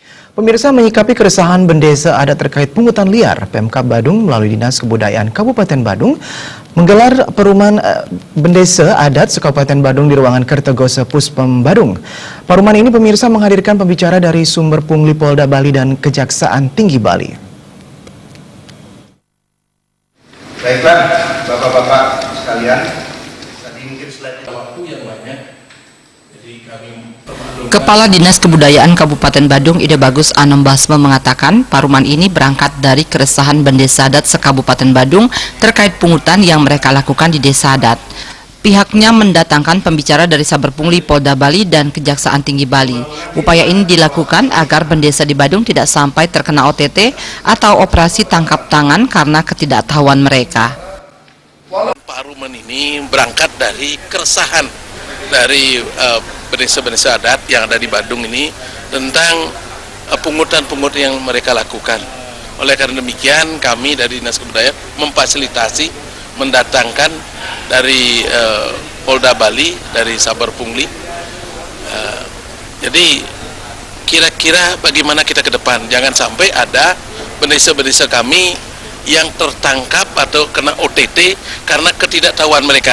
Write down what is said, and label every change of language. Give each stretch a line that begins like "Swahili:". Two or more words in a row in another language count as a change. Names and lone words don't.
Indonesian: Pemirsa, menyikapi keresahan bendesa adat terkait pungutan liar, Pemkab Badung melalui Dinas Kebudayaan Kabupaten Badung menggelar Paruman Bendesa Adat se-Kabupaten Badung di ruangan Kertogose Puspem Badung. Paruman ini pemirsa menghadirkan pembicara dari sumber pungli Polda Bali dan Kejaksaan Tinggi Bali. Baiklah, Bapak-Bapak sekalian, tadi mungkin slide waktu yang banyak, jadi kami Kepala Dinas Kebudayaan Kabupaten Badung Ide Bagus Anom Basme mengatakan paruman ini berangkat dari keresahan bendesa adat se-Kabupaten Badung terkait pungutan yang mereka lakukan di desa adat. Pihaknya mendatangkan pembicara dari Saber Pungli Polda Bali dan Kejaksaan Tinggi Bali. Upaya ini dilakukan agar bendesa di Badung tidak sampai terkena OTT atau operasi tangkap tangan karena ketidaktahuan mereka. Paruman ini berangkat dari keresahan dari bendesa-bendesa adat yang ada di Badung ini tentang pungutan-pungutan yang mereka lakukan. Oleh karena demikian, kami dari Dinas Kebudayaan memfasilitasi, mendatangkan dari Polda Bali, dari Saber Pungli. Jadi kira-kira bagaimana kita ke depan, jangan sampai ada bendesa-bendesa kami yang tertangkap atau kena OTT karena ketidaktahuan mereka.